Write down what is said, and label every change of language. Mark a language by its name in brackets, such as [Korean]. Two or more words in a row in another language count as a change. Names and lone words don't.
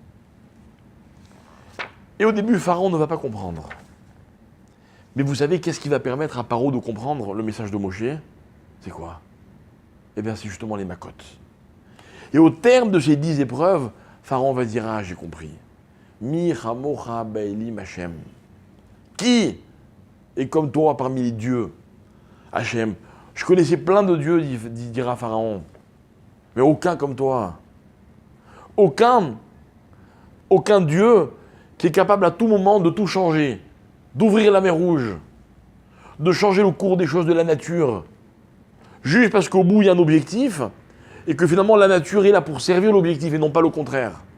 [French] Et au début, Pharaon ne va pas comprendre. Mais vous savez, qu'est-ce qui va permettre à Paro de comprendre le message de Moshe? C'est quoi? Eh bien, c'est justement les macottes. Et au terme de ces 10 épreuves, Pharaon va dire: ah, j'ai compris. [Hebrew] מי כמכה באלים השם. [French] Qui est comme toi parmi les dieux, Hashem? Je connaissais plein de dieux, dira Pharaon, mais aucun comme toi. Aucun dieu qui est capable à tout moment de tout changer, d'ouvrir la mer Rouge, de changer le cours des choses de la nature, juste parce qu'au bout il y a un objectif, et que finalement la nature est là pour servir l'objectif et non pas le contraire.